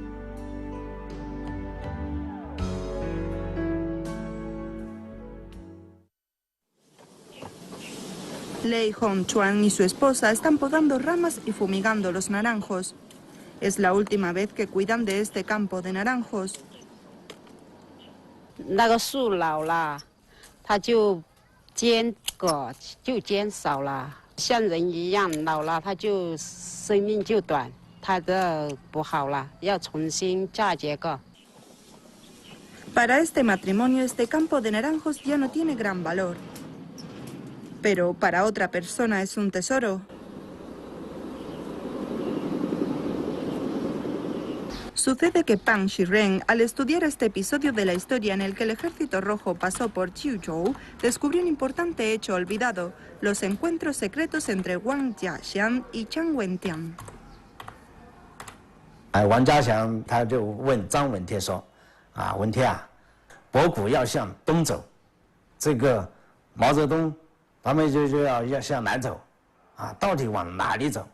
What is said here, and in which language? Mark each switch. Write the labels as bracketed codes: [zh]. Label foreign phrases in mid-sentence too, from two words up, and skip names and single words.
[es] Lei Hongchuan y su esposa están podando ramas y fumigando los naranjos. Es la última vez que cuidan de este campo de naranjos. [zh] 那个树老了，它就尖果就减少了，像人一样老了，它就生命就短，它的不好了，要重新嫁接个。 [es] Para este matrimonio, este campo de naranjos ya no tiene gran valor. pero para otra persona es un tesoro. Sucede que Pang Shiren, al estudiar este episodio de la historia en el que el Ejército Rojo pasó por Chiuzhou, descubrió un importante hecho olvidado: los encuentros secretos entre Wang Jiaxiang y Zhang Wentian. [zh] 王家祥他就问张闻天说：“啊，闻天啊，博古要向东走，这个毛泽东他们就要向南走，啊，到底往哪里走？”